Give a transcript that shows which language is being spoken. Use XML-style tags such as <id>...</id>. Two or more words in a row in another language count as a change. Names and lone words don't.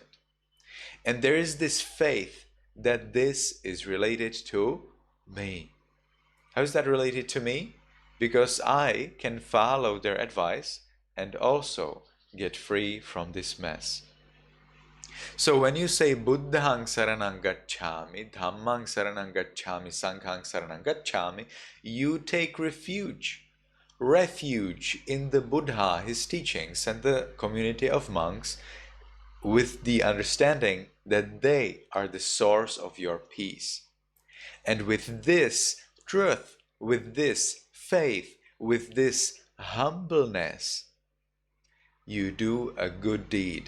<en>And there is this faith that this is related to me. How is that related to me? Because I can follow their advice and also get free from this mess. So when you say</en> <pi>Buddhang Saranang Gacchami, Dhammang Saranang Gacchami, Sanghang Saranang Gacchami,</pi> <en>you take refuge in the Buddha, his teachings, and the community of monks, with the understanding that they are the source of your peace. And with this truth, with this faith, with this humbleness, you do a good deed.</en>